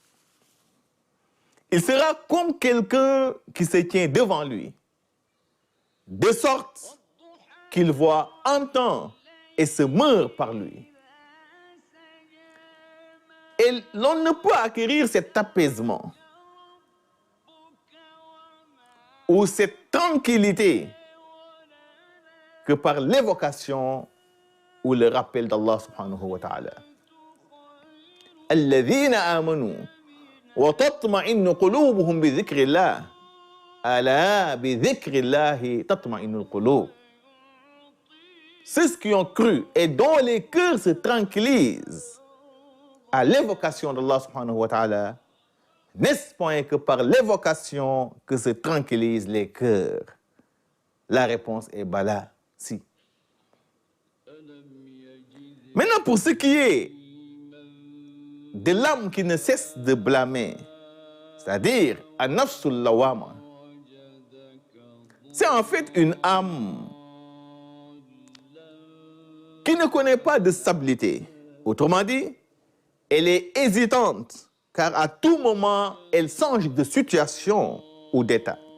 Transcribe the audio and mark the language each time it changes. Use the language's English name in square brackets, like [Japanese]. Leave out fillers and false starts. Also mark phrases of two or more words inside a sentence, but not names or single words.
[French] Il sera comme quelqu'un qui se tient devant lui, de sorte qu'il voit, entend et se meurt par lui. Et l'on ne peut acquérir cet apaisement ou cette tranquillité que par l'évocation ou le rappel d'Allah [Arabic] سبحانه وتعالى. الذين آمنوا وتطمئن قلوبهم بذكر الله. ألا بذكر الله تطمئن القلوب. [French] Ceux qui ont cru et dont les cœurs se tranquillisent à l'évocation d'Allah [Arabic] سبحانه وتعالى, [French] n'est-ce point que par l'évocation que se tranquillisent les cœurs? La réponse est bala, si. Maintenant, pour ce qui est de l'âme qui ne cesse de blâmer, c'est-à-dire [Arabic] النفس اللوامة, [French] c'est en fait une âme qui ne connaît pas de stabilité. Autrement dit, elle est hésitante, car à tout moment, elle change de situation ou d'état.